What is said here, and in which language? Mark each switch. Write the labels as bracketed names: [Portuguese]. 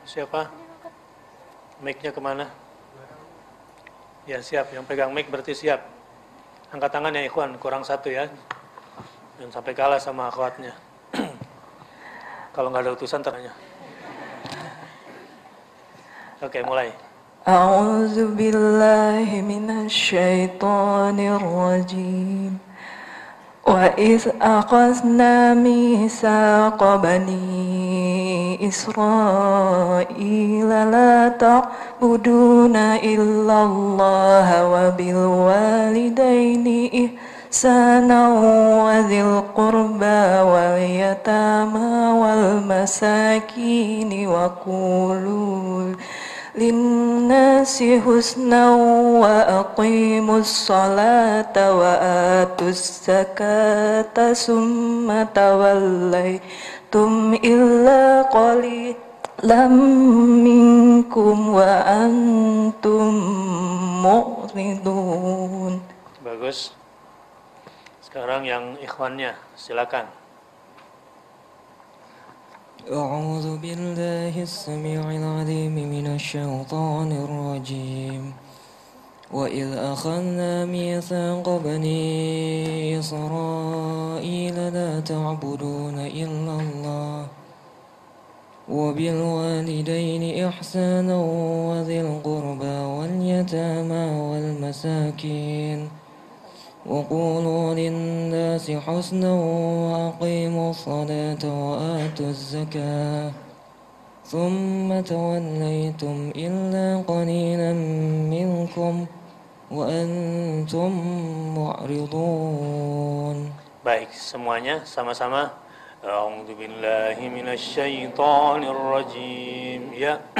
[Indonesian] Siapa? Mic-nya kemana? Ya, siap. Yang pegang mic berarti siap. Angkat tangan ya, Ikhwan. Kurang satu ya. Jangan sampai kalah sama akhwatnya. Kalau nggak ada utusan, tanya. Okay, mulai. [Arabic] أعوذ بالله من الشيطان الرجيم وإذ أخذنا ميثاق بني إسرائيل لا تعبدون إلا الله وبالوالدين إحسانا وذي القربى واليتامى والمساكين وقولوا لِلنَّاسِ حُسْنًا وَأَقِيمُوا الصَّلَاةَ وَآتُوا الزَّكَاةَ ثُمَّ تَوَلَّيْتُمْ إِلَّا قَلِيلًا مِنْكُمْ وَأَنْتُمْ مُعْرِضُونَ. [Indonesian] Bagus. Sekarang yang ikhwannya, silakan. [Arabic] أعوذ بالله السميع العليم من الشيطان الرجيم وإذ أخذنا ميثاق بني إسرائيل لا تعبدون إلا الله وبالوالدين إحسانا وذي القربى واليتامى والمساكين وقولوا للناس حسنا وأقيموا الصلاة وآتوا الزكاة ثم توليتم إلا قليلا منكم وأنتم معرضون. [Indonesian] Baik, semuanya sama-sama. [Arabic] A'udzu billahi minasy syaithanir rajim. [Indonesian] Ya.